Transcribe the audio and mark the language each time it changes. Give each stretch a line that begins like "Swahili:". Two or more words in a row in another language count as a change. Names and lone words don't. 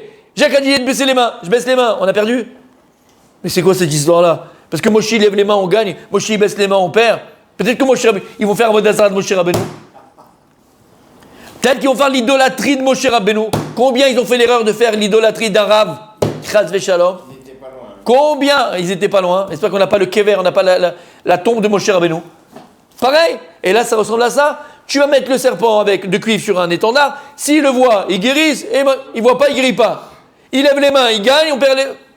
French: Jacques a dit de baisser les mains. Je baisse les mains. On a perdu. Mais c'est quoi cette histoire-là? Parce que Moshe lève les mains, on gagne. Moshe baisse les mains, on perd. Peut-être que Moshe ils vont faire un
Hebrew: עבודה זרה
French: de Moshe Rabbeinu. Peut-être qu'ils vont faire l'idolâtrie de Moshe Rabbeinu. Combien ils ont fait l'erreur de faire l'idolâtrie d'un Rav?
Hebrew: חס ושלום.
French: Combien? Ils étaient pas loin. J'espère qu'on n'a pas le kever, on n'a pas la tombe de Moshe Rabbeinu. Pareil. Et là, ça ressemble à ça. Tu vas mettre le serpent avec de cuivre sur un étendard. S'il le voit, il guérisse. Et il voit pas, il guérit pas. Il lève les mains, il gagne, on perd les.